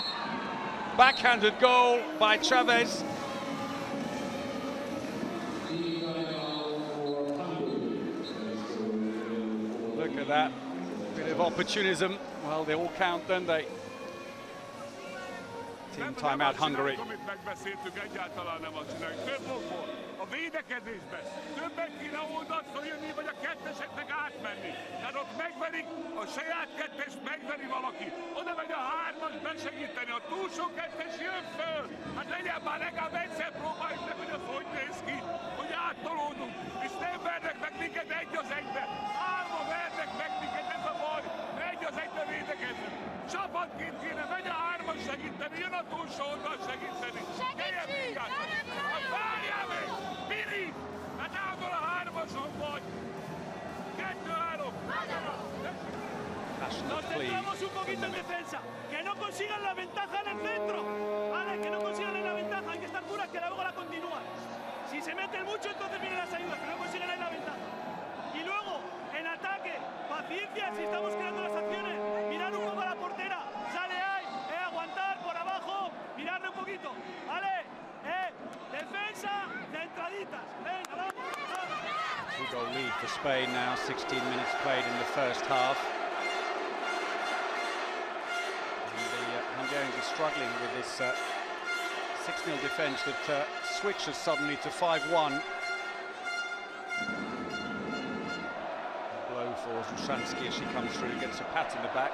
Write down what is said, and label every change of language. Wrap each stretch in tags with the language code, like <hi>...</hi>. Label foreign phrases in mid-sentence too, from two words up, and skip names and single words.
<en>Backhanded goal by Chavez. Look at that. Bit of opportunism. Well, they all count, don't they? Team timeout Hungary.</en> <hu>A védekezésben többet kéne oldalt följönni, vagy a ketteseknek átmenni. Tehát ott megverik, a saját kettest megveri valaki. Oda megy a 3-as besegíteni, a túlsó kettes jön föl. Hát legyen már legalább egyszer próbáljuk meg, hogy az hogy néz ki, hogy áttolódunk. És nem vernek meg minket 1-1-be. 3-on vernek meg minket, ez a baj. 1-1-be védekezünk. Csapatként kéne, megy a 3-as segíteni, jön a túlsó oldal segíteni. Segítség! Hát várjál meg! Miri! Hát által a 3-ason vagy! 2-3!</hu> <es>Nos centramos un poquito en defensa. Que no consigan la ventaja en el centro. Vale, que no consigan la ventaja. Hay que estar duras que luego la continúan. Si se meten mucho, entonces vienen las ayudas. Que no consigan ahí la ventaja. Y luego, en ataque, paciencia. Si estamos creando las acciones, mirar un poco a la portera. Sale ahí, aguantar por abajo. Mirarle un poquito. Vale, defensa, centraditas. Venga, vamos.</es> <en>2-goal lead for Spain now, 16 minutes played in the first half. And the Hungarians are struggling with this 6-0 defence that switches suddenly to 5-1. Blow for Zushansky as she comes through, gets a pat in the back.</en>